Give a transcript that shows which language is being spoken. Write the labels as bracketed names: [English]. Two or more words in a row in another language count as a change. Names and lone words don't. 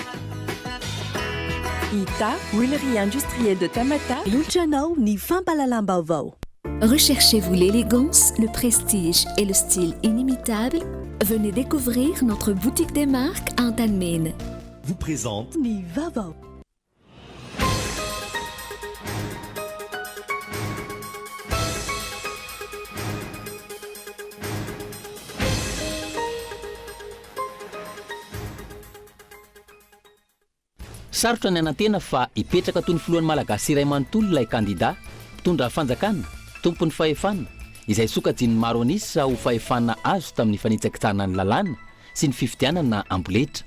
[French] Ita, huilerie industrielle de Tamata. [Malagasy] Luciano ni fampalalang Vaovao. [French] Recherchez-vous l'élégance, le prestige et le style inimitable? Venez découvrir notre boutique des marques à Antalmine. Vous présente [Malagasy] Ni Vaovao. Sarotra ny anantena fa hipetraka toy ny filohan'ny malagasy iray manontolo ilay kandida mpitondra fanjakana tompony fahefana izay sokajiny maro anisa ho fahefana azo tamin'ny fanitsakitsahana ny lalàna sy ny fifidianana amboletra.